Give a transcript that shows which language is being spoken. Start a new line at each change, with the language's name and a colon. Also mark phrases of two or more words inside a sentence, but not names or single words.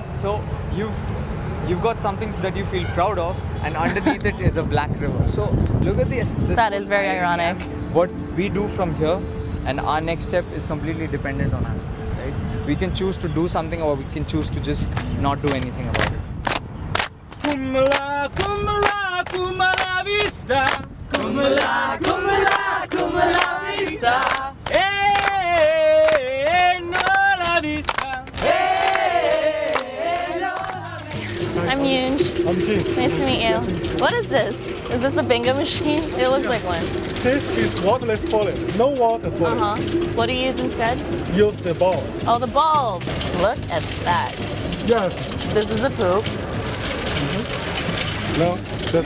English: So you've got something that you feel proud of, and underneath it is a black river. So look at this. That is very ironic. What we do from here, and our next step is completely dependent on us. Right? We can choose to do something, or we can choose to just not do anything about it. Kumala, kumala, kumala vista. Kumala, kumala, kumala vista. Hey, no la vista. Hey, no la vista. I'm Yoonj. I'm Jim. Nice to meet you. What is this? Is this a bingo machine? It looks like one. This is waterless toilet. No water toilet. What do you use instead? Use the ball. Oh, the balls. Look at that. Yes. This is the poop. No. That's